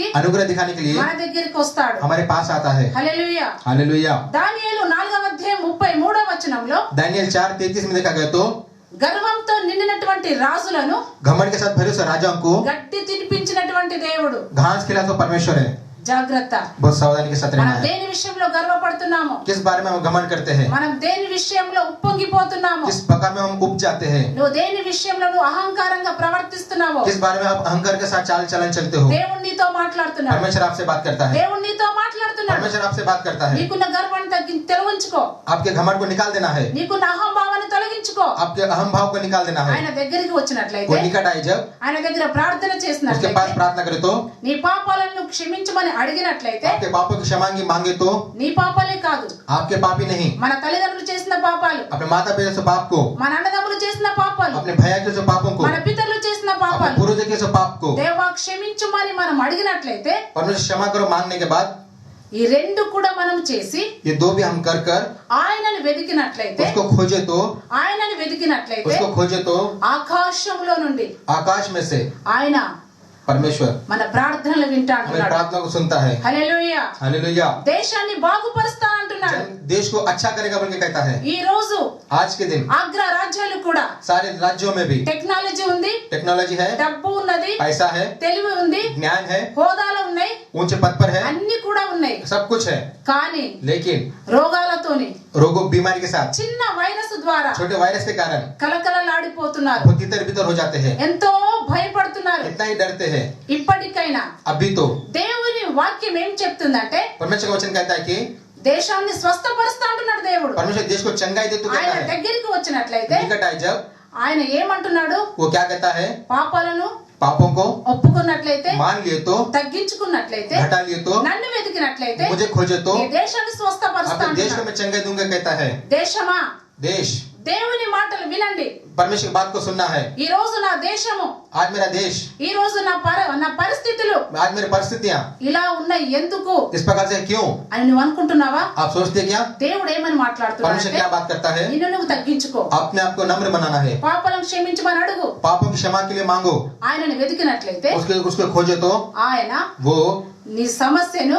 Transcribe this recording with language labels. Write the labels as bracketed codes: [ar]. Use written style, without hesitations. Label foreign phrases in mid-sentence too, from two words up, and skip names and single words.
[hi] अनुग्रह दिखाने के लिए [te] మన దగ్గరికి వస్తాడు. [hi] हमारे पास आता है। [te] హల్లెలూయా. [hi] हालेलुया। [te] దానియేలు 4వ అధ్యాయం 33వ వచనంలో [hi] दानियल 4:33 में देखा गया तो [te] గర్వంతో నిండినటువంటి రాజులను [hi] घमंड के साथ भरे हुए राजाओं को [te] గడ్డి తినిపించినటువంటి దేవుడు. [hi] घास खिला तो परमेश्वर है। [te] జాగ్రత్త. [hi] बहुत सावधानी के साथ रहना [te] మనం [hi] है। [te] దేని విషయంలో గర్వపడుతున్నాము? [hi] किस बारे में हम घमंड करते हैं? [te] మనం దేని విషయంలో ఉప్పొంగిపోతున్నాము? [hi] किस प्रकार में हम उब जाते हैं? [te] నువ్వు దేని విషయంలో నువ్వు అహంకారంగా ప్రవర్తిస్తున్నావు? [hi] किस बारे में आप अहंकार के साथ चाल चलन चलते हो? [te] దేవుడు నీతో మాట్లాడుతున్నాడు. [hi] परमेश्वर आपसे बात करता है। [te] దేవుడు నీతో మాట్లాడుతున్నాడు. [hi] परमेश्वर आपसे बात करता है। [te] నీకున్న గర్వాన్ని తొలగించుకో, [hi] आपके घमंड को निकाल देना है, [te] నీకున్న అహంభావాన్ని తొలగించుకో. [hi] आपके अहम भाव को निकाल देना है। [te] ఆయన దగ్గరికి [hi] वो [te] వచ్చినట్లయితే, [hi] निकट आए जब [te] ఆయన దగ్గర ప్రార్థన [hi] उसके [te] చేసినట్లయితే, [hi] पास प्रार्थना करे तो, [te] నీ పాపాలను క్షమించమని అడిగినట్లయితే, [hi] आपके पापों की क्षमा मांगे तो, [te] నీ పాపాలే కాదు, [hi] आपके पाप ही नहीं, [te] మన తల్లిదండ్రులు చేసిన పాపాలు, [hi] अपने माता पिता से पाप को, [te] మన అన్నదమ్ములు చేసిన పాపాలు, [hi] अपने भैया के से पापों को, [te] మన పితరులు చేసిన [hi] अपने [te] పాపాలు [hi] पूर्वज के से पाप को [te] దేవా క్షమించమని మనం అడిగినట్లయితే, [hi] परमेश्वर क्षमा करो मांगने के बाद [te] ఈ రెండు కూడా మనం చేసి [hi] ये दो भी हम कर कर [te] ఆయనను వెతికినట్లయితే, [hi] उसको खोजे तो, [te] ఆయనను వెతికినట్లయితే [hi] उसको खोजे तो [te] ఆకాశంలో నుండి [hi] आकाश में से [te] ఆయన [hi] परमेश्वर [te] మన ప్రార్థనలు వింటా [hi] हमारी [te] అంటున్నాడు. [hi] प्रार्थना को सुनता है। [te] హల్లెలూయా. [hi] हालेलुया। [te] దేశాన్ని బాగుపరుస్తా అంటున్నాడు. [hi] देश को अच्छा करेगा बोल के कहता है। [te] ఈ రోజు [hi] आज के दिन [te] అగ్ర రాజ్యాలు కూడా [hi] सारे राज्यों में भी [te] టెక్నాలజీ ఉంది, [hi] टेक्नोलॉजी है, [te] డబ్బు ఉన్నది, [hi] पैसा है, [te] తెలివి ఉంది, [hi] ज्ञान है, [te] హోదాలు ఉన్నాయి, [hi] ऊंचे पद पर है, [te] అన్ని కూడా ఉన్నాయి. [hi] सब कुछ है, [te] కానీ [hi] लेकिन [te] రోగాలతోని, [hi] रोगों बीमारी के साथ, [te] చిన్న వైరస్ ద్వారా [hi] छोटे वायरस के कारण [te] కలకలలాడిపోతున్నారు, [hi] वो तितर बितर हो जाते हैं, [te] ఎంతో భయపడుతున్నారు. [hi] इतना ही डरते हैं। [te] ఇప్పటికైనా [hi] अभी तो [te] దేవుని వాక్యం ఏం చెప్తుందంటే, [hi] परमेश्वर का वचन कहता है कि [te] దేశాన్ని స్వస్థపరుస్తా అంటున్నాడు దేవుడు. [hi] परमेश्वर देश को चंगाई दे तो [te] ఆయన [hi] कहता है। [te] దగ్గరికి వచ్చినట్లయితే [hi] निकट आए जब [te] ఆయన ఏమంటున్నాడు? [hi] वो क्या कहता है? [te] పాపాలను [hi] पापों को [te] ఒప్పుకున్నట్లయితే, [hi] मान लिए तो, [te] తగ్గించుకున్నట్లయితే, [hi] घटा लिए तो, [te] నన్ను వెతికినట్లయితే [hi] मुझे खोजे तो [te] ఈ దేశాన్ని స్వస్థపరుస్తా [hi] अपने देश को [te] అంటున్నాడు. [hi] मैं चंगाई दूंगा कहता है। [te] దేశమా, [hi] देश [te] దేవుని మాటలు వినండి. [hi] परमेश्वर की बात को सुनना है। [te] ఈ రోజు నా దేశము, [hi] आज मेरा देश, [te] ఈ రోజు నా పరిస్థితులు [hi] आज मेरी परिस्थितियां [te] ఇలా ఉన్నాయి ఎందుకు [hi] इस प्रकार से क्यों [te] అని నువ్వు అనుకుంటున్నావా? [hi] आप सोचते क्या? [te] దేవుడు ఏమని [hi] परमेश्वर [te] మాట్లాడుతున్నాడంటే [hi] क्या बात करता है? [te] నిన్ను నువ్వు తగ్గించుకో, [hi] अपने आप को नम्र बनाना है, [te] పాపాలను క్షమించమని అడుగు. [hi] पापों की क्षमा के लिए मांगो, [te] ఆయనను వెతికినట్లయితే [hi] उसको खोजो तो [te] ఆయన [hi] वो [te] నీ సమస్యను